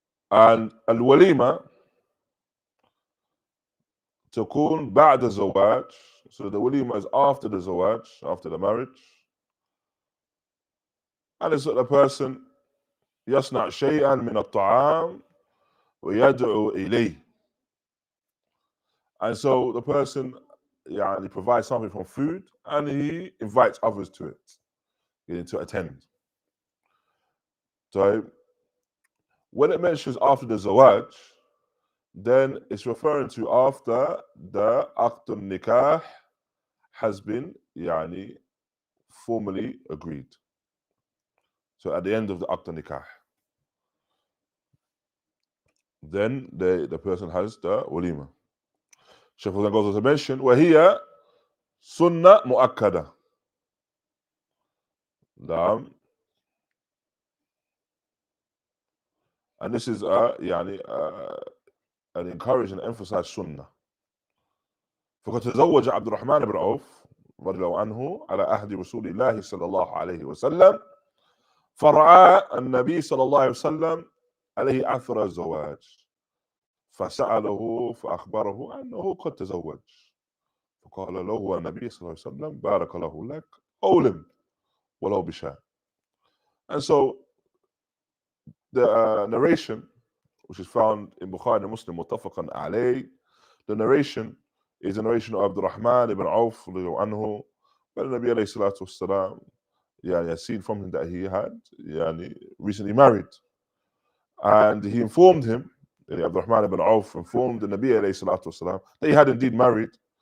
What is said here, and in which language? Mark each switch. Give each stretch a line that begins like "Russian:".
Arabic: And al-Walīmah تكون بعد الزواج.
English: So the Walīmah is after the zawaj, after the marriage. And it's that the person
Arabic: يصنع شيئا من الطعام ويدعو إليه.
English: And so the person provides something from food and he invites others to it, to attend. So when it mentions after the zawaj, then it's referring to after the aqd nikah has been formally agreed. So at the end of the aqd nikah, then the person has the walima. Shaykh then goes on to mention,
Arabic: وَهِيَ سُنَّةٌ مُؤَكَّدَةٌ.
English: And this is an encouraged and emphasized sunnah.
Arabic: فقد تزوج عبد الرحمن بن عوف رضي الله عنه على عهد رسول الله صلى الله عليه وسلم، فرأى النبي صلى الله عليه وسلم عليه أثر الزواج، فسأله فأخبره أنه قد تزوج، فقال له النبي صلى الله عليه وسلم بارك الله لك أولم ولو بشاء.
English: And so the narration, which is found in Bukhari and Muslim,
Arabic: متفق عليه,
English: the narration is a narration of Abdul Rahman ibn Auf anhu, where the Nabi alayhi salatu wasalam has seen from him that he had recently married, and he informed him, Abdul Rahman ibn Auf informed the Nabi alayhi salatu wasalam that he had indeed married.